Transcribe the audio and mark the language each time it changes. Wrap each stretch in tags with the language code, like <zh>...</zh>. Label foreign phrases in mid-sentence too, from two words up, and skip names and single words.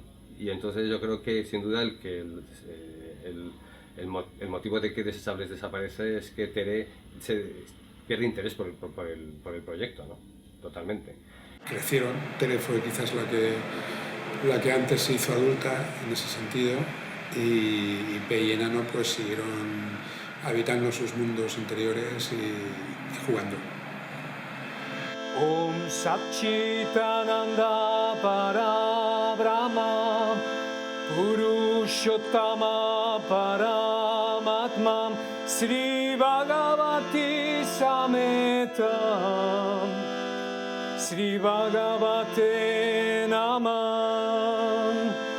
<es>Y entonces yo creo que sin duda el motivo de que Desechables desaparece es que Tere se pierde interés por el proyecto, ¿no? Totalmente. Crecieron, Tere fue quizás la que antes se hizo adulta en ese sentido, y Pei y Enano pues siguieron habitando sus mundos interiores y jugando.</es> <sa>Om Satchitananda Parabrahma Purushottama Paramatmam Sri Bhagavati Sametam Sri Bhagavate Namam</sa>